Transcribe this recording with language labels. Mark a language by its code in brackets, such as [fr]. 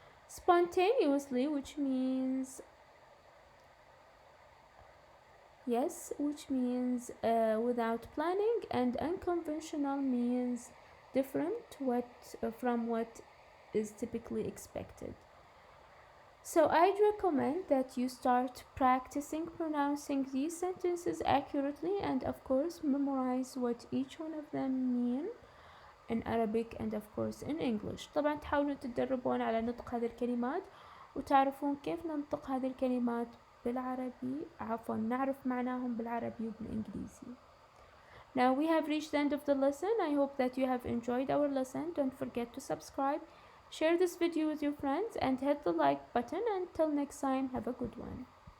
[en] Spontaneously, which means without planning, and unconventional means different from what is typically expected. So I'd recommend that you start practicing pronouncing these sentences accurately, and of course memorize what each one of them mean in Arabic and of course in English. [ar] طبعا تحاولوا تتدربون على نطق هذه الكلمات وتعرفون كيف ننطق هذه الكلمات بالعربي، نعرف معناهم بالعربي وبالإنجليزي. [en] Now we have reached the end of the lesson. I hope that you have enjoyed our lesson. Don't forget to subscribe, share this video with your friends, and hit the like button. Until next time, have a good one.